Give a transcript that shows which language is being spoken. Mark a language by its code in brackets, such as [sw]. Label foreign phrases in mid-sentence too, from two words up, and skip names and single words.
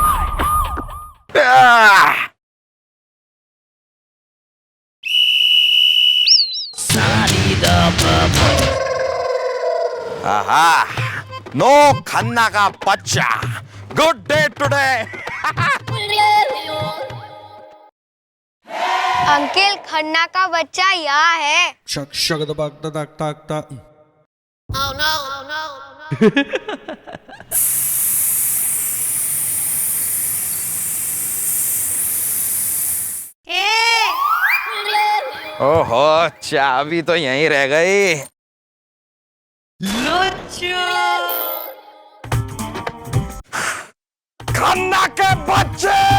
[hi] नो खन्ना का बच्चा, [en] good day today. [hi] अंकल खन्ना का बच्चा यहाँ है। Shak shak da bak da dak tak da. ओहो, चाबी तो यहीं रह गई। खन्ना के बच्चे!